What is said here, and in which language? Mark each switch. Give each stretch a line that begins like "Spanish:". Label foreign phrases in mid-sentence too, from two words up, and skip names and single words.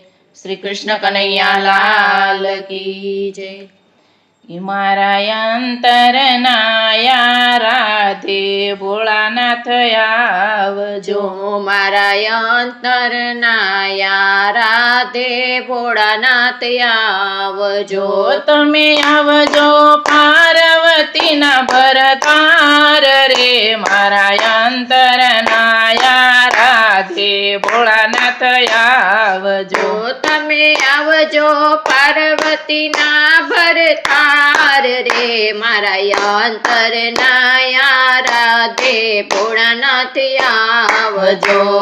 Hindi: श्री कृष्ण कन्हैया लाल की जय।
Gujarati: મારા અંતરનાયા રાધે ભોળાનાથ આવજો। મારા અંતરનાયા રાધે ભોળાનાથ આવજો। તમે આવજો પાર્વતીના ભરતાર રે મારા અંતરનાયા રાધે ભોળાનાથ આવજો। તમે આવજો પાર્વતીના ભરતાર રે મારા અંતરનાયા રાધે ભોળાનાથ આવજો।